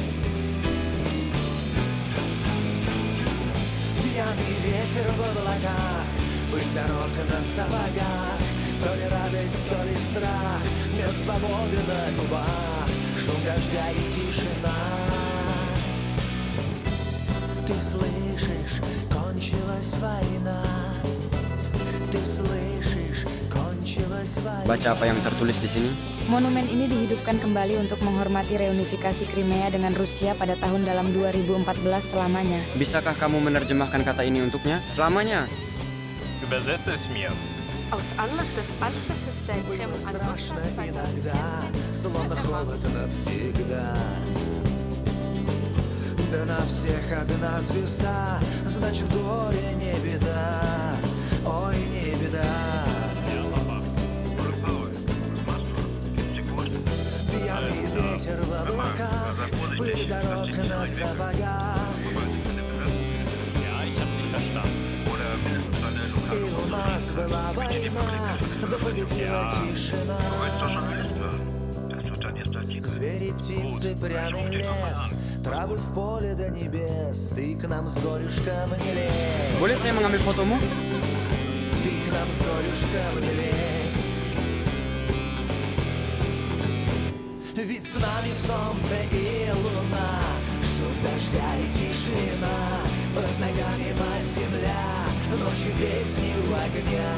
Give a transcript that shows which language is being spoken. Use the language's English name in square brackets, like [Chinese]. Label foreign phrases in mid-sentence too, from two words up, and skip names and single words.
[Russian] Пьяный ветер в облаках, пыль дорог на сапогах, то ли радость, то ли страх, мед свободы на губах, шум дождя и тишина. Ты слышишь, кончилась война. Ты слышишь, кончилась война. [Indonesian] Baca apa yang tertulis di sini? Monumen ini dihidupkan kembali untuk menghormati reunifikasi Crimea dengan Rusia pada tahun dalam 2014 selamanya. Bisakah kamu menerjemahkan kata ini untuknya? Selamanya. [German] Übersetze es mir. Aus Anlass des Anschlusses der Krim an Russland 2014 [Russian] словно холод навсегда. Да на всех одна звезда, значит горе не беда, ой, не беда. Пьяный ветер в облаках, пыль дорог на сапогах. И у нас была война, да победила тишина. Звери, птицы, пряный лес, травы в поле до небес. Ты к нам с горюшком не лезь. [Indonesian] Boleh saya mengambil fotomu? [Russian] Ты к нам с горюшком не лезь. Ведь с нами солнце и луна, шум дождя и тишина, под ногами мать земля, ночью песни у огня.